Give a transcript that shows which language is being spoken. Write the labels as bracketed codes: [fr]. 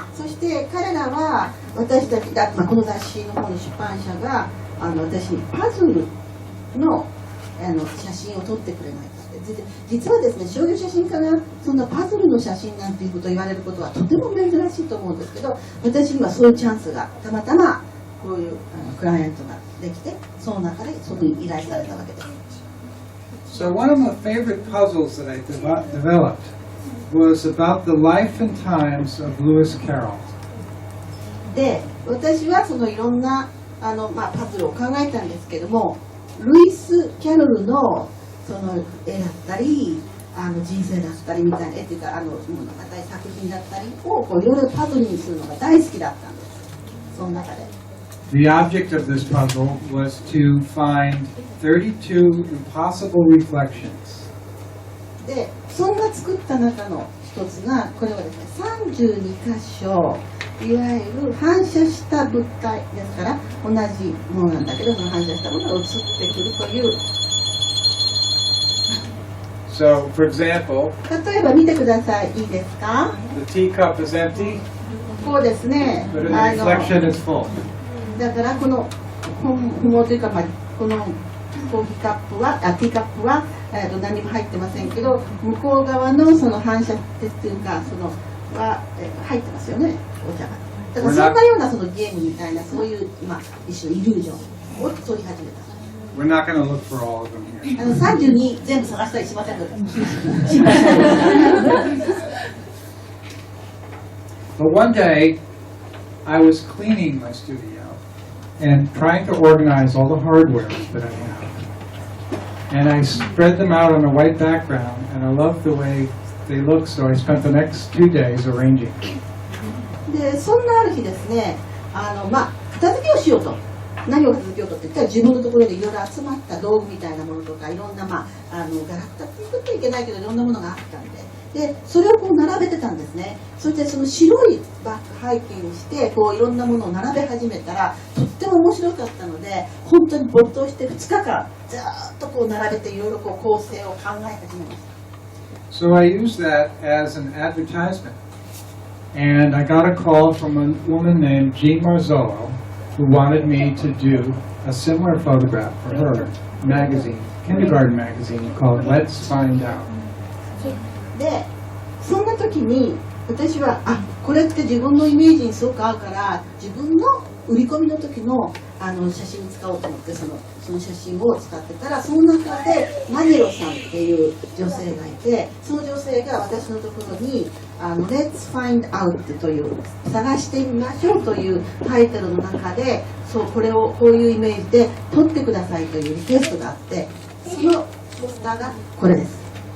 [ja] そして彼らは私たちが、この雑誌の方の出版社が私にパズルの写真を撮ってくれないかって。実はですね、商業写真家がそんなパズルの写真なんていうことを言われることはとても珍しいと思うんですけど、私にはそういうチャンスがたまたまこういうクライアントができて、その中でそこに依頼されたわけです。 [en] So one of my favorite puzzles that I developed was about the life and times of Lewis Carroll. [ja] で、私はそのいろんなパズルを考えたんですけども、ルイス・キャロルのその絵だったり人生だったりみたいな絵というか物語作品だったりをいろいろパズルにするのが大好きだったんです。その中で。 [en] The object of this puzzle was to find 32 impossible reflections. [ja] で、そんな作った中の一つがこれはですね、32箇所いわゆる反射した物体ですから同じものなんだけどその反射したものが映ってくるという。 [en] So, for example, [ja] 例えば見てください。いいですか？ [en] the teacup is empty, [ja] こうですね。 [en] but in the reflection it's full. [ja] だからこの紐というか、このコーヒーカップはティーカップは、何も入ってませんけど向こう側のその反射っていうかそのは、入ってますよねお茶が。だからそんなようなそのゲームみたいなそういう一種のイリュージョンを取り始めた。 [en] We're not going to look for all of them here. [ja] 32全部探したりしませんので。 [en] But one day, I was cleaning my studio and trying to organize all the hardware that I have. And I spread them out on a white background, and I loved the way they look, so I spent the next 2 days arranging. [ja] でそんなある日ですね、片付けをしようと。何を片付けようとって言ったら自分のところでいろいろ集まった道具みたいなものとかいろんなガラクタって言ってはいけないけどいろんなものがあったんで、それをこう並べてたんですね。そしてその白いバッグ背景にしてこういろんなものを並べ始めたらとっても面白かったので本当に没頭して2日間ずっとこう並べていろいろこう構成を考え始めました。 [en] So I used that as an advertisement. And I got a call from a woman named Jean Marzullo, who wanted me to do a similar photograph for her magazine, kindergarten magazine called Let's Find Out. [ja] で、そんな時に私はこれって自分のイメージにすごく合うから自分の売り込みの時の写真に使おうと思ってその写真を使ってたらその中でマネロさんっていう女性がいてその女性が私のところにLet's Find Out という探してみましょうというタイトルの中でこれをこういうイメージで撮ってくださいというリクエストがあってそのポスターがこれです。